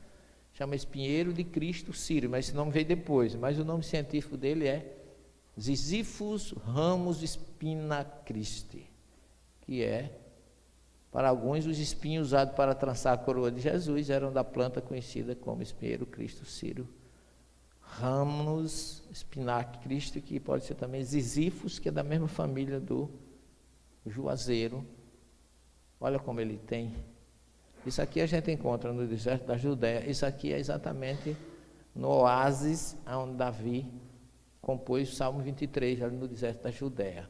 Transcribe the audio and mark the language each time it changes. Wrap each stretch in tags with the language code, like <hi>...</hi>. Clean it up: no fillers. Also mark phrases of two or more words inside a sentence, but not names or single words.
<pt>Chama espinheiro de Cristo sírio, mas esse nome veio depois. Mas o nome científico dele é Ziziphus ramus spina Christi, que é, para alguns, os espinhos usados para trançar a coroa de Jesus eram da planta conhecida como espinheiro Cristo sírio. Ramus spina Christi, que pode ser também Ziziphus, que é da mesma família do juazeiro. Olha como ele tem. Isso aqui a gente encontra no deserto da Judéia. Isso aqui é exatamente no oásis onde Davi compôs o Salmo 23, ali no deserto da Judéia.</pt>